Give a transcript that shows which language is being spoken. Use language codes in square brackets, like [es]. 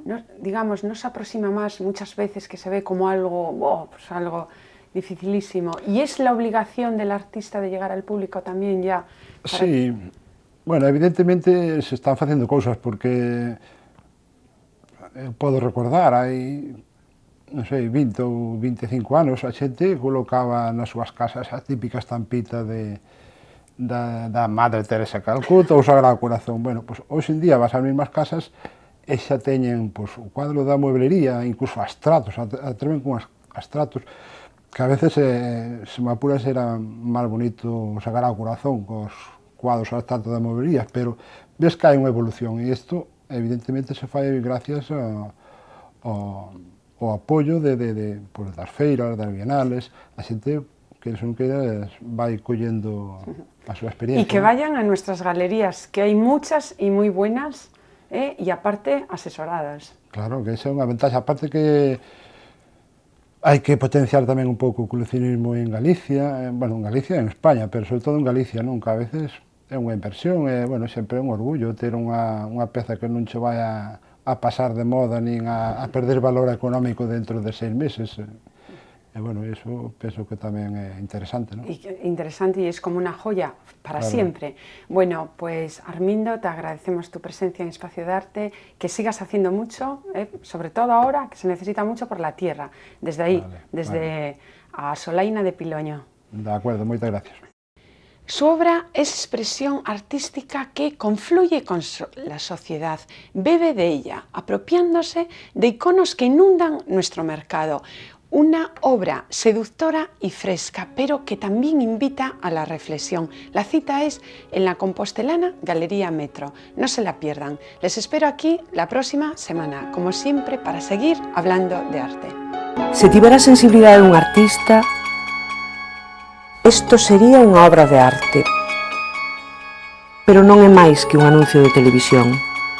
[es] ¿No, digamos, no se aproxima más muchas veces que se ve como algo, pues algo dificilísimo? ¿Y es la obligación del artista de llegar al público también ya? Sí. [gl] Bueno, evidentemente se están facendo cousas, porque podo recordar, hai, non sei, 20 ou 25 anos, a xente colocaba nas súas casas a típica estampita da Madre Teresa Calcuta ou Sagrado Corazón. Bueno, pois hoxe en día vas ás mesmas casas e xa teñen pois, o cuadro da mueblería, incluso astratos, atreven con astratos, que a veces, se me apuras, era máis bonito o Sagrado Corazón, cos cuadros ao tanto da moverías, pero ves que hai unha evolución, e isto evidentemente se fai gracias ao apoio das feiras, das bienales, a xente que non queiras vai collendo a súa experiencia. [es] Y que vayan a nuestras galerías, que hay muchas y muy buenas, y aparte asesoradas. [gl] Claro, que esa é unha ventaxa, aparte que hai que potenciar tamén un pouco o coleccionismo en Galicia, bueno, en Galicia e en España, pero sobre todo en Galicia, non? Que a veces é unha inversión, e, bueno, sempre é un orgullo ter unha peza que non che vai a pasar de moda, nin a perder valor económico dentro de 6 meses. E, bueno, eso penso que tamén é interesante, ¿no? [es] Interesante, y es como una joya para Claro. siempre. Bueno, pues Armindo, te agradecemos tu presencia en Espacio de Arte, que sigas haciendo mucho, sobre todo ahora, que se necesita mucho por la tierra, desde ahí, desde a Solaina de Piloño. De acuerdo, [gl] moitas gracias. [es] Su obra es expresión artística que confluye con la sociedad, bebe de ella, apropiándose de iconos que inundan nuestro mercado. Una obra seductora y fresca, pero que también invita a la reflexión. La cita es en la compostelana Galería Metro. No se la pierdan. Les espero aquí la próxima semana, como siempre, para seguir hablando de arte. [gl] Se tivera a sensibilidade dun artista, isto sería unha obra de arte, pero non é máis que un anuncio de televisión.